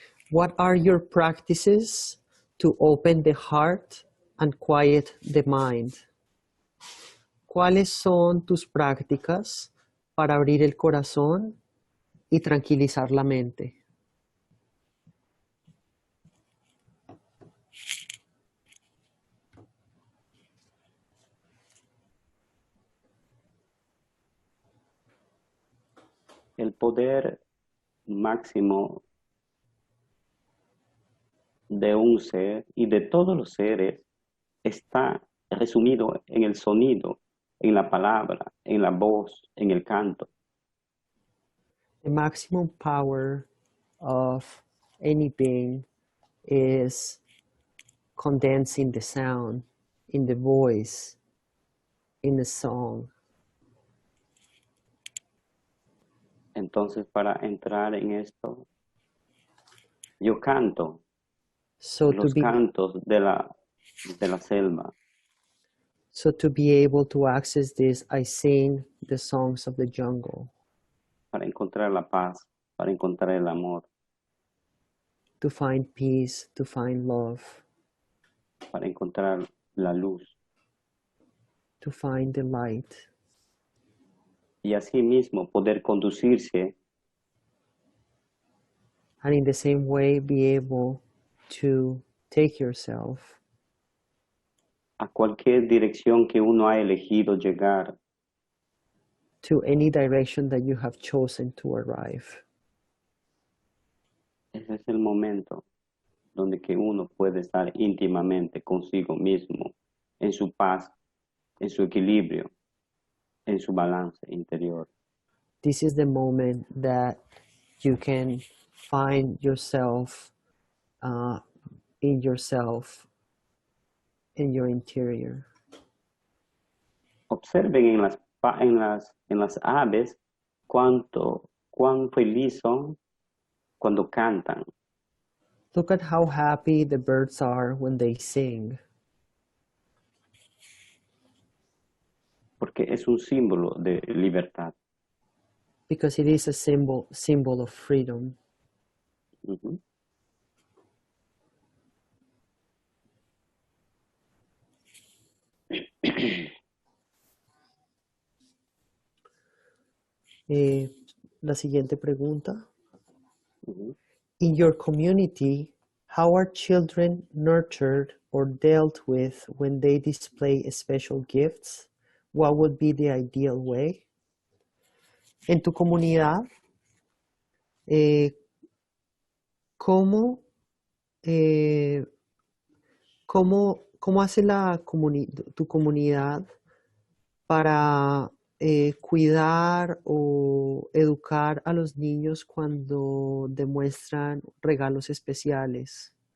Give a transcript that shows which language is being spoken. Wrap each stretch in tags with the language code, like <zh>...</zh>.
<en>What are your practices to open the heart and quiet the mind?</en> <es>¿Cuáles son tus prácticas para abrir el corazón y tranquilizar la mente? El poder máximo de un ser y de todos los seres está resumido en el sonido, en la palabra, en la voz, en el canto.</es> <en>The maximum power of any being is condensed in the sound, in the voice, in the song.</en> <es>Entonces, para entrar en esto, yo canto</es> <en>So to</en> <es>los</es> <en>be</en> <es>cantos de la selva,</es> <en>so to be able to access this, I sing the songs of the jungle</en> <es>para encontrar la paz, para encontrar el amor,</es> <en>to find peace, to find love,</en> <es>para encontrar la luz.</es> <en>to find the light,</en> <es>Y así mismo poder conducirse</es> <en>and in the same way be able to take yourself</en> <es>a cualquier dirección que uno ha elegido llegar.</es> <en>to any direction that you have chosen to arrive.</en> <es>Ese es el momento donde que uno puede estar íntimamente consigo mismo, en su paz, en su equilibrio, en su balance interior.</es> <en>This is the moment that you can find yourself in yourself, in your interior.</en> <es>Observen en las aves cuán feliz son cuando cantan,</es> <en>Look at how happy the birds are when they sing,</en> <es>porque es un símbolo de libertad.</es> <en>because it is a symbol of freedom. Ujú.</en> <es>La siguiente pregunta. Ujú.</es> <en>In your community, how are children nurtured or dealt with when they display special gifts? What would be the ideal way?</en> <es>En tu comunidad, eh, ¿cómo, eh, cómo hace tu comunidad para cuidar o educar a los niños cuando demuestran regalos especiales?</es>